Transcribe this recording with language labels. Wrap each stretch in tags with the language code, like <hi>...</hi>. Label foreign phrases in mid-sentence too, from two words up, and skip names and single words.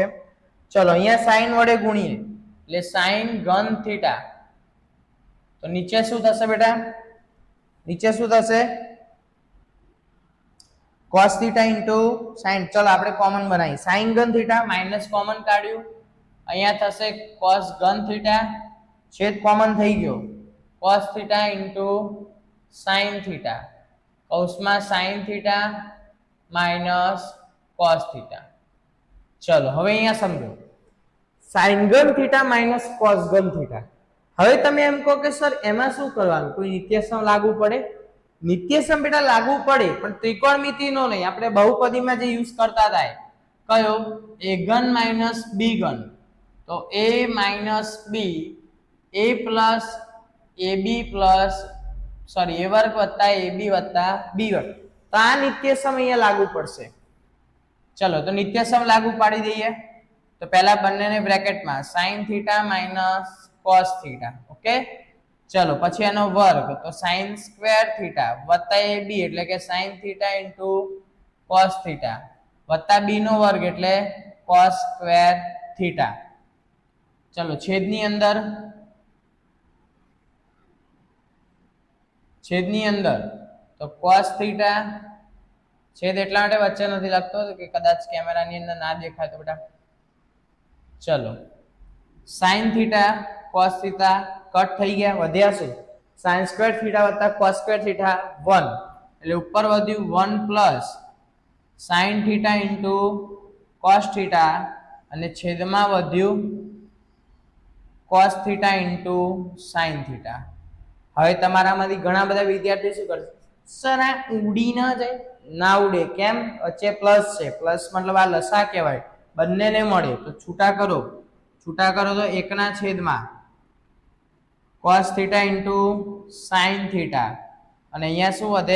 <gu>ચલો અહીંયા sin વડે ગુણીએ એટલે sin ઘન થીટા, તો નીચે શું થશે બેટા? નીચે શું થશે?</gu> <en>cos theta into sin.</en> <gu>ચલો આપણે કોમન બનાવીએ, sin ઘન થીટા માઇનસ કોમન કાઢ્યું, અહીંયા થશે cos ઘન થીટા, છેદ કોમન થઈ ગયો,</gu> <en>cos theta into sin theta કૌંસમાં sin theta minus cos theta.</en> <gu>ચલો હવે અહીંયા સમજો, sin ઘન થીટા માઇનસ cos ઘન થીટા. હવે તમે એમ કહો કે સર એમાં શું કરવાનું? કોઈ નિત્યસમ લાગુ પડે? નિત્યસમ બેટા લાગુ પડે, પણ ત્રિકોણમિતિનો નહીં, આપણે બહુપદીમાં જે યુઝ કરતા હતા કયો? a ઘન માઇનસ b ઘન. તો a માઇનસ b, a પ્લસ ab પ્લસ a વર્ગ વત્તા ab વત્તા b વર્ગ. તો આ નિત્યસમ અહીંયા લાગુ પડશે. ચલો તો નિત્યસમ લાગુ પાડી દઈએ. તો પહેલા બંનેને બ્રેકેટમાં</gu> <en>sin theta minus cos theta.</en> <gu>ઓકે, ચલો પછી એનો વર્ગ, તો</gu> <en>sin square theta</en> <gu>વત્તા ab એટલે કે</gu> <en>sin theta into cos theta</en> <gu>વત્તા b નો વર્ગ એટલે</gu> <en>cos square theta.</en> <gu>ચલો છેદની અંદર તો</gu> <en>cos theta,</en> <gu>છેદ એટલા માટે વચ્ચે નથી લખતો કે કદાચ કેમેરાની અંદર ના દેખાય તો બેટા. ચલો</gu> <en>sin theta cos theta</en> <gu>કટ થઈ ગયા, વધ્યા શું?</gu> <en>sin square theta વત્તા cos square theta 1</en> <gu>એટલે ઉપર વધ્યું</gu> <en>1 પ્લસ sin theta into cos theta</en> <gu>અને છેદમાં વધ્યું</gu> <en>cos theta into sin theta.</en> <gu>હવે તમારામાંથી ઘણા બધા વિદ્યાર્થીઓ શું કરશે? સર આ ઉડી ના જાય, ના ઉડે. કેમ? વચ્ચે પ્લસ છે, પ્લસ મતલબ આ લસા કહેવાય, બંનેને મળે તો છૂટા કરો તો 1/છેદમાં</gu> <en>cos theta into sin theta,</en> <gu>અને અહીંયા શું વધે?</gu>